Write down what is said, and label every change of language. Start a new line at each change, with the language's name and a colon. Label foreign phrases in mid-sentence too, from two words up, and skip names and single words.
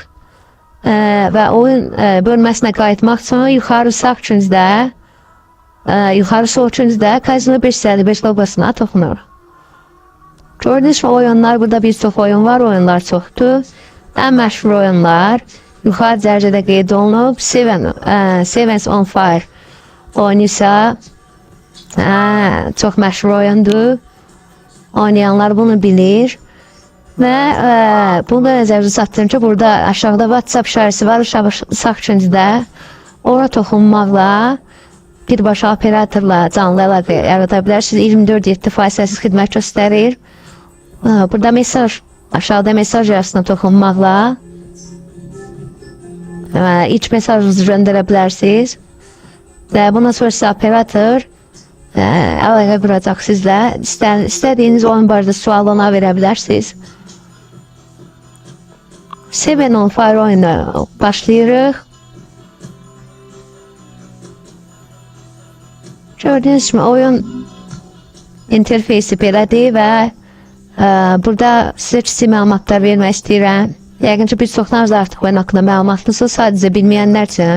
Azerbaijani: Və oyun bölməsinə qayıtmaq üçün yuxarı sağ küncdə, yuxarı sol küncdə Casino 555 logosuna toxunuruq. Gördüyünüz kimi oyunlar, burada bir çox oyun var, oyunlar çoxdur. Ən məşhur oyunlar yuxarı dərəcədə qeyd olunub. Seven on Fire oyunu isə çox məşhur oyundur. Oynayanlar bunu bilir. Və bunu da nəzərinizə çatdırım ki, burada aşağıda WhatsApp işarəsi var, sağ küncdə. Ora toxunmaqla birbaşa operatorla canlı əlaqə yarada bilərsiniz. 24/7 fasiləsiz xidmət göstərir. Burada mesaj, aşağıda mesaj yarısına toxunmaqla iç mesajınızı göndərə bilərsiniz. Və bundan sonra sizə operator əlaqə quracaq sizlə. İstədiyiniz oyun barədə sual ona verə bilərsiniz. Seven on Fire oyunu başlayırıq.
Turkish: Gördüğünüz gibi
Azerbaijani: oyun interfeysi belədir və burada sizə kiçik məlumatlar vermək istəyirəm. Yəqin ki, bir çoxlarınız artıq oyun haqqında məlumatlısınız, sadəcə bilməyənlər üçün.